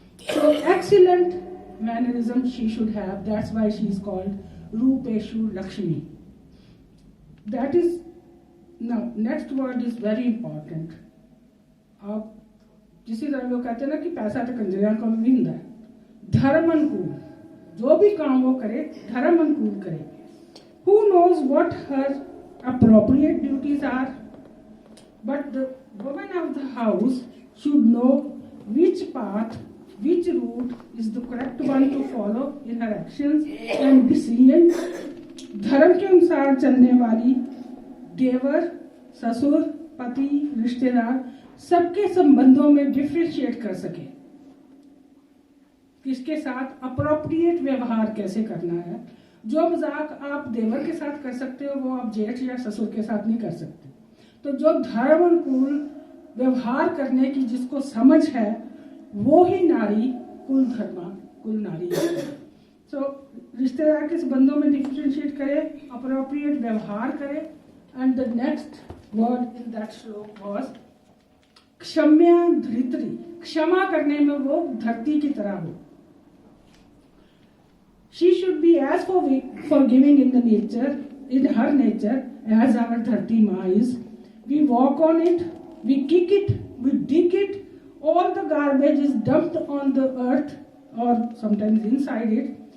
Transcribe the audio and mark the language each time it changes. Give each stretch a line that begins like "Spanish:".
English: So excellent mannerism she should have. That's why she is called Rupeshu Lakshmi. That is, now next word is very important.
Hindi: आप जिसी तरह वो कहते हैं ना कि पैसा तो कंजरियां को भी मिलता है, धर्म अनुकूल जो भी काम वो करे धर्म अनुकूल करे।
English: Who knows what her appropriate duties are, but the woman of the house should know which path, which route is the correct one to follow in her actions and decisions.
Hindi: धर्म के अनुसार चलने वाली देवर, ससुर, पति, रिश्तेदार सबके संबंधों में डिफरेंशिएट कर सके, किसके साथ अप्रोप्रिएट व्यवहार कैसे करना है। जो मजाक आप देवर के साथ कर सकते हो वो आप जेठ या ससुर के साथ नहीं कर सकते। तो जो धर्म अनुकूल व्यवहार करने की जिसको समझ है वो ही नारी कुल धर्मा कुल नारी है। सो रिश्तेदार के संबंधों में डिफरेंशिएट करे, अप्रोप्रिएट व्यवहार करे।
English: and the next word in that shloka was
Hindi: क्षम्या धरित्री, क्षमा करने में वो धरती की तरह हो।
English: She should be as forgiving in the nature, in her nature, as our Dharti Ma is. We walk on it, we kick it, we dig it. All the garbage is dumped on the earth or sometimes inside it.